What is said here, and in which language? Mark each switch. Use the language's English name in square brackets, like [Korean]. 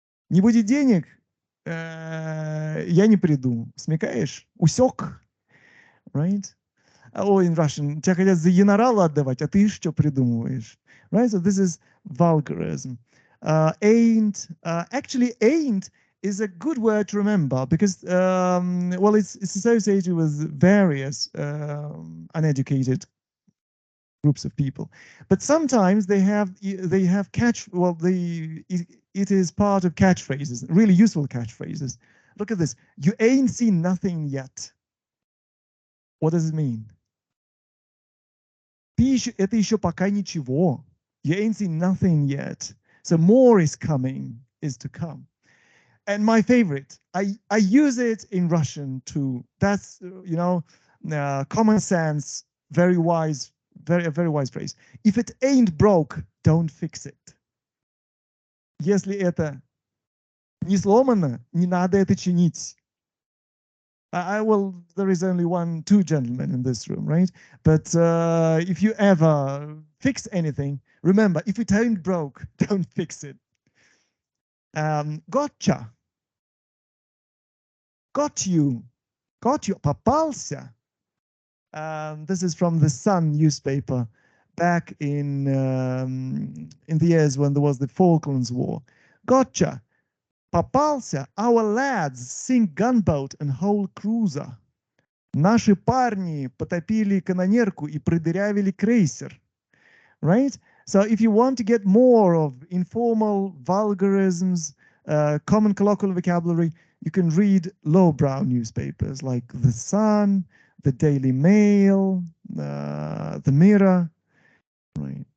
[Russian] Не будет денег, я не приду. Смекаешь? Усек, right? [English] Or in Russian, [Russian] тебя хотят за генерала отдавать, а ты что придумываешь? [English] Right? So this is vulgarism. Actually, ain't is a good word to remember because, well, it's associated with various uneducated groups of people, but sometimes they have it is part of catchphrases, really useful catchphrases. Look at this. You ain't seen nothing yet. What does it mean? [Russian] Это еще пока ничего. [English] You ain't seen nothing yet. So more is coming, is to come. And my favorite, I use it in Russian too. That's, common sense, very wise, a very wise phrase. If it ain't broke, don't fix it. [Russian] Если это не сломано, не надо это чинить. [English] There is only two gentlemen in this room, right? But if you ever fix anything, remember, if it ain't broke, don't fix it. Gotcha. Got you. [Russian] Попался. [English] This is from the Sun newspaper back in the years when there was the Falklands War. Gotcha. [Russian] Попался. [English] Our lads sink gunboat and whole cruiser. [Russian] Наши парни потопили канонерку и продырявили крейсер. [English] Right? So if you want to get more of informal vulgarisms, common colloquial vocabulary, you can read lowbrow newspapers like The Sun, the Daily Mail, the Mirror. Right?